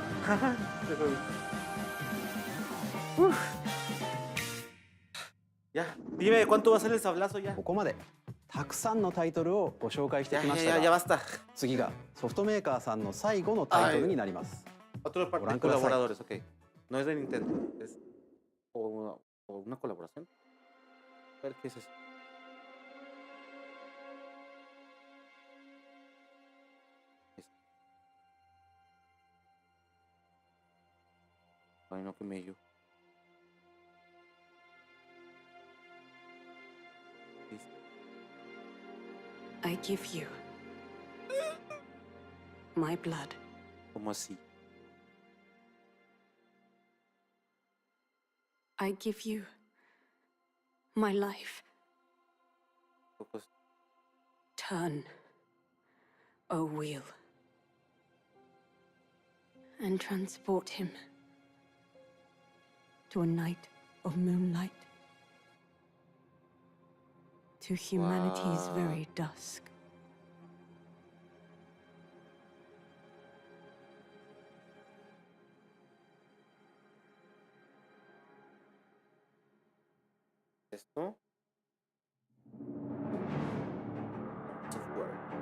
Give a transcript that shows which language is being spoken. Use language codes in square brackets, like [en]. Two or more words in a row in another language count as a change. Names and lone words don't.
[es] Ya, dime, ¿cuánto va a ser el sablazo ya? [ja] ここまでたくさんのタイトルをご紹介してきましたが、 [es] ya basta. [ja] 次がソフトメーカーさんの最後のタイトルになります。 [es] Otro par de colaboradores, ok. No es de Nintendo, es o una colaboración. A ver qué es eso. Ay, no, que mello. [en] I give you my blood. [es] ¿Cómo así? [en] I give you my life. Turn a wheel and transport him to a night of moonlight, to humanity's very dusk. [es] ¿Esto? Software.